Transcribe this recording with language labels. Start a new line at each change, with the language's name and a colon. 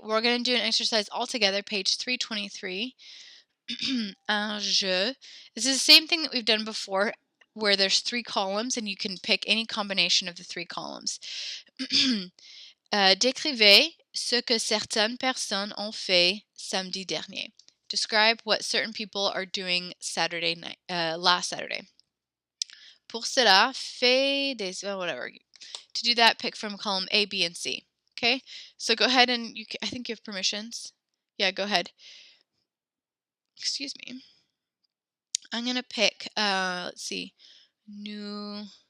English: We're going to do an exercise all together. Page 323.
French: Un jeu.
English: This is the same thing that we've done before, where there's 3 columns and you can pick any combination of the 3 columns.
French: Décrivez ce que certaines personnes ont fait samedi dernier.
English: Describe what certain people are doing Saturday night, last Saturday.
French: Pour cela, fais des whatever.
English: To do that, pick from column A, B, and C. Okay, so go ahead and I think you have permissions. Yeah, go ahead. Excuse me. I'm gonna pick. Let's see. New.